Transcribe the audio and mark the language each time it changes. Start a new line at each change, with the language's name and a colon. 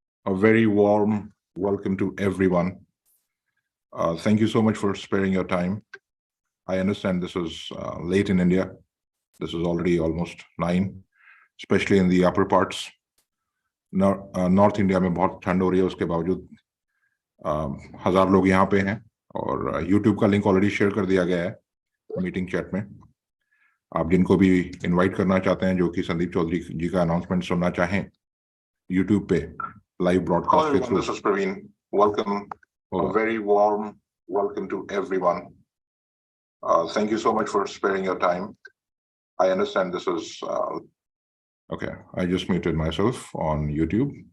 English: A very warm welcome to everyone. Thank you so much for sparing your time. I understand this is late in India. This is already almost 9, especially in the upper parts.
Hindi: North India में बहुत ठंड हो रही है, उसके बावजूद 1000 लोग यहाँ पे हैं और YouTube का लिंक ऑलरेडी शेयर कर दिया गया है मीटिंग चैट में. आप जिनको भी इनवाइट करना चाहते हैं, जो कि संदीप चौधरी जी का अनाउंसमेंट सुनना चाहें YouTube पे लाइव ब्रॉडकास्ट के through.
English: This is Praveen. Welcome. A very warm welcome to everyone. Thank you so much for sparing your time. I understand this is. Okay, I just muted myself on YouTube.